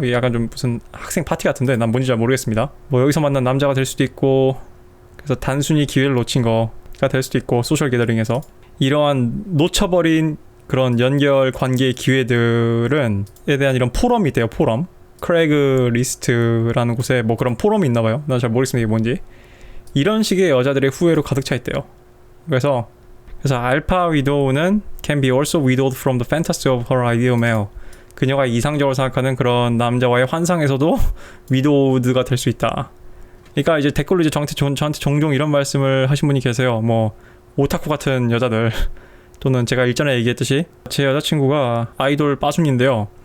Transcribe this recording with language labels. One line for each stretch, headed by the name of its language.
Korean: 이게 약간 좀 무슨 학생 파티 같은데 난 뭔지 잘 모르겠습니다. 뭐 여기서 만난 남자가 될 수도 있고, 그래서 단순히 기회를 놓친 거가 될 수도 있고, 소셜 게더링에서 이러한 놓쳐버린 그런 연결 관계의 기회들은 에 대한 이런 포럼이 있대요. 포럼, 크레그 리스트라는 곳에 뭐 그런 포럼이 있나 봐요. 난 잘 모르겠습니다. 이게 뭔지. 이런 식의 여자들의 후회로 가득 차 있대요. 그래서 알파 위도우는
English: can be also widowed from the fantasy of her ideal male.
Korean: 그녀가 이상적으로 생각하는 그런 남자와의 환상에서도 위도우드가 될 수 있다. 그러니까 이제 댓글로 이제 저한테 종종 이런 말씀을 하신 분이 계세요. 뭐 오타쿠 같은 여자들, 또는 제가 일전에 얘기했듯이 제 여자친구가 아이돌 빠순인데요.